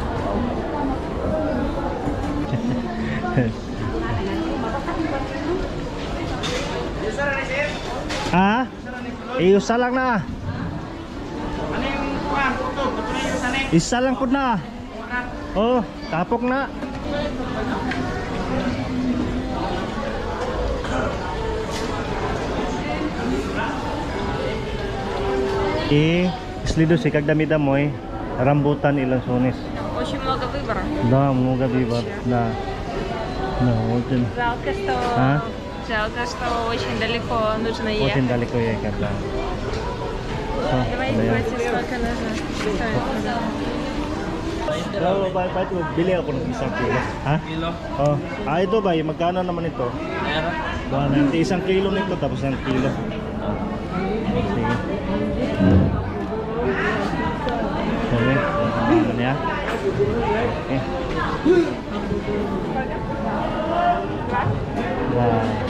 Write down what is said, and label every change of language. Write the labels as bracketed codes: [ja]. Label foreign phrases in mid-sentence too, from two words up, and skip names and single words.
[tl] Ah? Isa lang na. Isa lang po na. Oh, tapok na. [ru] Следующий, когда мы домой, рамбутан и лансонис. Очень много выбора. Да, много выбор. Да. Да, очень. Жалко, что очень далеко нужно ехать. Очень далеко ехать, да. Давай спросим, сколько нужно стоит. [tl] Kalau ba ito, bili ako ng isang kilo. Ha? Kilo. Oh. Ah, ito ba? Magkano naman ito? Meron. Isang kilo nito tapos isang kilo. Sige. Okay. Ano niya? Okay. Wow.